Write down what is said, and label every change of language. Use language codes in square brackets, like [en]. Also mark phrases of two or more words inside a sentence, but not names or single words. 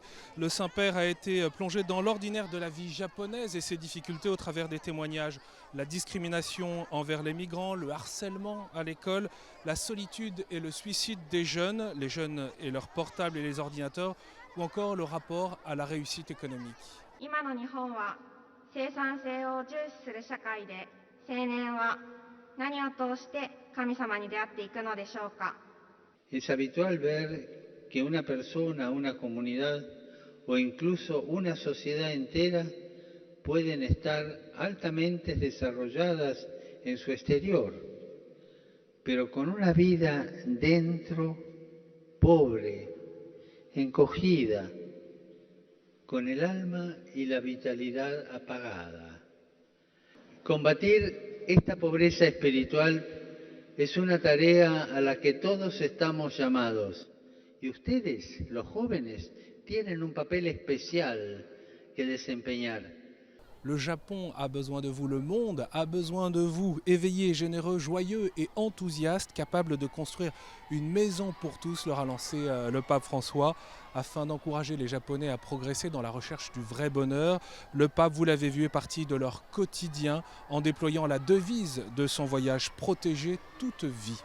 [fr] Le Saint-Père a été plongé dans l'ordinaire de la vie japonaise et ses difficultés au travers des témoignages. La discrimination envers les migrants, le harcèlement à l'école, la solitude et le suicide des jeunes, les jeunes et leurs portables et les ordinateurs, ou encore le rapport à la réussite économique. [ja] 今の日本は生産性を重視する社会で、青年は何を通して神様に出会っていくのでしょうか。 [es] Es habitual ver que una persona, una comunidad o incluso una sociedad entera pueden estar altamente desarrolladas en su exterior, pero con una vida dentro pobre, encogida, con el alma y la vitalidad apagada. Combatir esta pobreza espiritual es una tarea a la que todos estamos llamados. Y ustedes, los jóvenes, tienen un papel especial que desempeñar. [fr] Le Japon a besoin de vous, le monde a besoin de vous, éveillés, généreux, joyeux et enthousiastes, capables de construire une maison pour tous, leur a lancé le pape François, afin d'encourager les Japonais à progresser dans la recherche du vrai bonheur. Le pape, vous l'avez vu, est parti de leur quotidien en déployant la devise de son voyage: protéger toute vie.